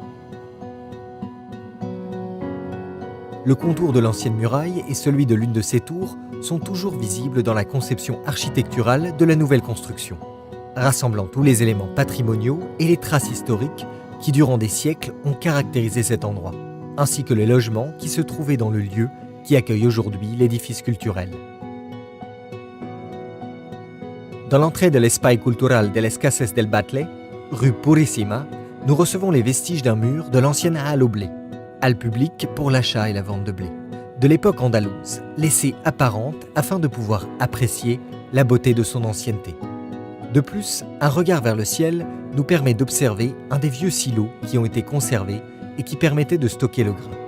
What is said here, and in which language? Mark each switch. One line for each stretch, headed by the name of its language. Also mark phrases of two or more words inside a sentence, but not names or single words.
French: Le contour de l'ancienne muraille et celui de l'une de ses tours sont toujours visibles dans la conception architecturale de la nouvelle construction, rassemblant tous les éléments patrimoniaux et les traces historiques qui, durant des siècles, ont caractérisé cet endroit, ainsi que les logements qui se trouvaient dans le lieu qui accueille aujourd'hui l'édifice culturel. Dans l'entrée de l'Espai Cultural de les Cases del Batlle, rue Purissima, nous recevons les vestiges d'un mur de l'ancienne halle au blé, halle publique pour l'achat et la vente de blé, de l'époque andalouse, laissée apparente afin de pouvoir apprécier la beauté de son ancienneté. De plus, un regard vers le ciel nous permet d'observer un des vieux silos qui ont été conservés et qui permettaient de stocker le grain.